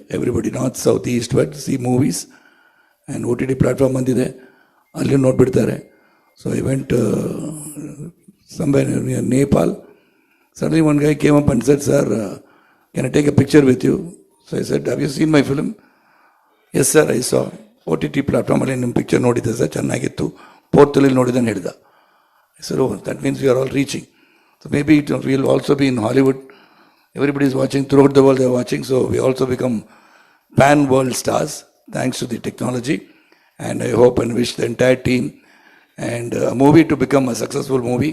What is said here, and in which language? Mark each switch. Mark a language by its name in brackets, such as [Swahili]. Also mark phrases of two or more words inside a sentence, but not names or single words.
[English] Everybody, north, south, east, west, see movies, and OTT platform [Kannada] ಬಂದಿದೆ, ಅಲ್ಲಿ ನೋಡಬಿಡ್ತಾರೆ. [English] So I went somewhere near Nepal. Suddenly one guy came up and said, "Sir, can I take a picture with you?" So I said, "Have you seen my film?" "Yes sir, I saw. OTT platform [Kannada] ಅಲ್ಲಿ ನಿಮ್ ಪಿಕ್ಚರ್ ನೋಡಿದೆ ಸರ್, chennagittu. ಪೋರ್ತಲ್ಲಿ ನೋಡಿದನ್ ಹೇಳಿದ." [English] I said, "Oh, that means we are all reaching. So maybe it will also be in Hollywood. Everybody is watching, throughout the world they are watching, so we also become pan-world stars thanks to the technology." And I hope and wish the entire team and a movie to become a successful movie.